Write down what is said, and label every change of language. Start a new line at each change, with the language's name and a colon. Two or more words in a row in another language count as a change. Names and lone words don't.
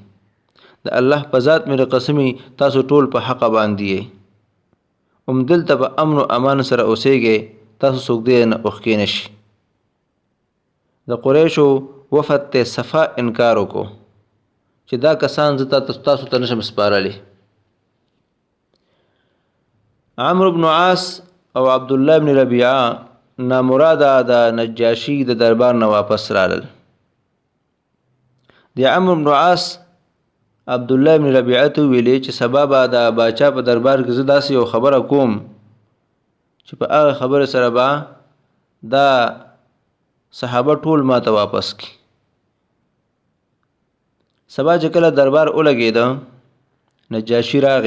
Pashto: د الله په ذات مې قسمی تاسو ټول په حق باندې دلته په امن او امان سره اوسېږئ، تاسو څوک دې نه اوښکې نشي. د قریشو وفد ته صفا انکار وکړو چې دا کسان زه تاسو ته نشم سپارلی. عمرو بن عاص او عبد الله بن ربيعه نامراده د نجاشی د دربار نه واپس رالل. د عمرو بن عاص عبد الله بن ربيعه ته ویلې چې سبب د باچا په دربار کې زه داسې یو خبره کوم چې په هغه خبره سره به دا صحابه ټول ما ته واپس کی. سبا چې کله دربار ولګېده نجاشی راغی.